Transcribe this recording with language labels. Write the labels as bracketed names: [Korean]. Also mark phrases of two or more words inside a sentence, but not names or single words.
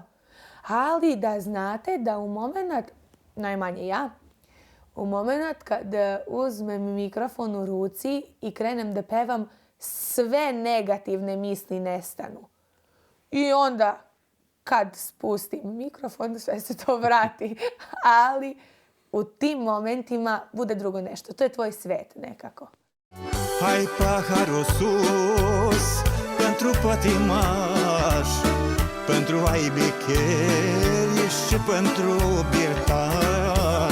[Serbian] Ali da znate da u moment, najmanje ja, u moment kad uzmem mikrofon u ruci i krenem da pevam, sve negativne misli nestanu. I onda kad spustim mikrofon, sve se to vrati. Ali u tim momentima bude drugo nešto. To je tvoj svet nekako. [Romanian] Hai paharul sus pentru pătimaș, pentru aibicheri și pentru birtaș.